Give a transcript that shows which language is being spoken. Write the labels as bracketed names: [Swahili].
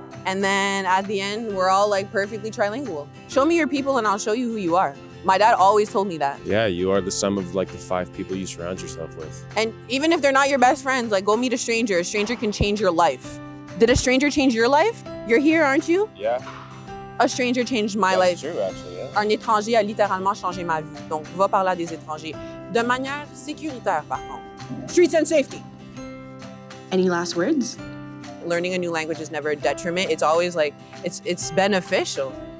[English] And then at the end, we're all like perfectly trilingual. Show me your people and I'll show you who you are. My dad always told me that. Yeah, you are the sum of like the 5 people you surround yourself with. And even if they're not your best friends, like go meet a stranger. A stranger can change your life. Did a stranger change your life? You're here, aren't you? Yeah. A stranger changed my life. That's true, actually, yeah. [French] Un étranger a littéralement changé ma vie. Donc, va parler à des étrangers. De manière sécuritaire, par contre. [English] Streets and safety. Any last words? Learning a new language is never a detriment. It's always like, it's beneficial.